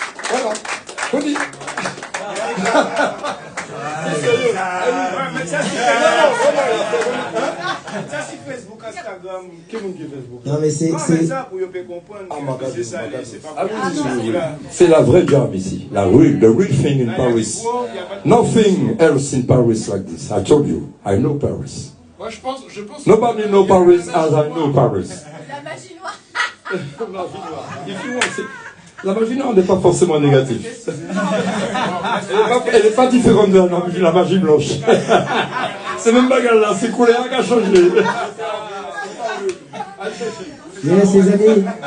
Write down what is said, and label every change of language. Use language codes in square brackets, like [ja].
[fr] Voilà, faut dire. C'est sérieux. Ça c'est Facebook, Instagram. Qui vous dit Facebook? Non mais c'est... ça pour comprendre que c'est ça, c'est pas C'est la vraie jam ici. [en] The real thing in Paris. Nothing else in Paris like this. I told you. I know Paris. [fr] Moi je pense. [en] Nobody know Paris as I know Paris. [fr] La magie noire. [en] If you want, [fr] La magie, non, n'est pas forcément négative. Elle n'est pas différente de la magie blanche. C'est même bagarre là, c'est couleur qui a changé. Yes, les amis.